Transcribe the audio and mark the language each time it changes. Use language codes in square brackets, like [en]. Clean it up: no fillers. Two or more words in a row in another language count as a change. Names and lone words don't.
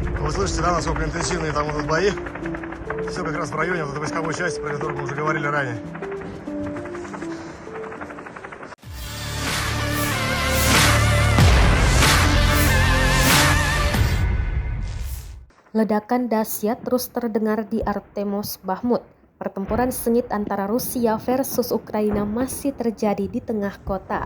[ru] вы слышите, да, насколько интенсивные там идут бои. Все как раз в районе вот этой войсковой части, про которую мы уже говорили ранее. [id] Ledakan dahsyat terus terdengar di Artemos, Bakhmut. Pertempuran sengit antara Rusia versus Ukraina masih terjadi di tengah kota.